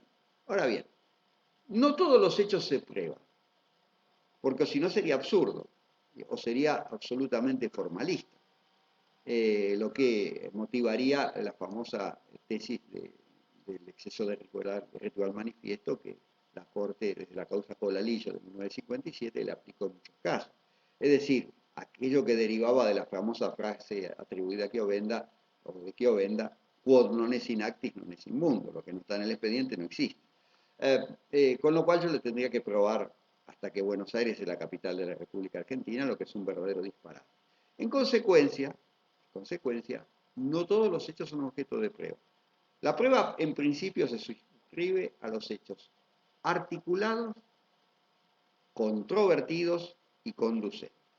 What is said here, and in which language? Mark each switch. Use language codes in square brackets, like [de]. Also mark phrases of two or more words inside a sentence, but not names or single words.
[es] Ahora bien, no todos los hechos se prueban, porque si no sería absurdo, o sería absolutamente formalista, lo que motivaría la famosa tesis del exceso de ritual manifiesto que la Corte, desde la causa Colalillo de 1957, le aplicó en muchos casos. Es decir, aquello que derivaba de la famosa frase atribuida a Chiovenda, o de Chiovenda, [la] quod non es in actis non es in mundo, [es] lo que no está en el expediente no existe. Con lo cual yo le tendría que probar hasta que Buenos Aires es la capital de la República Argentina, lo que es un verdadero disparate. En consecuencia, no todos los hechos son objeto de prueba. La prueba en principio se suscribe a los hechos articulados, controvertidos y conducentes.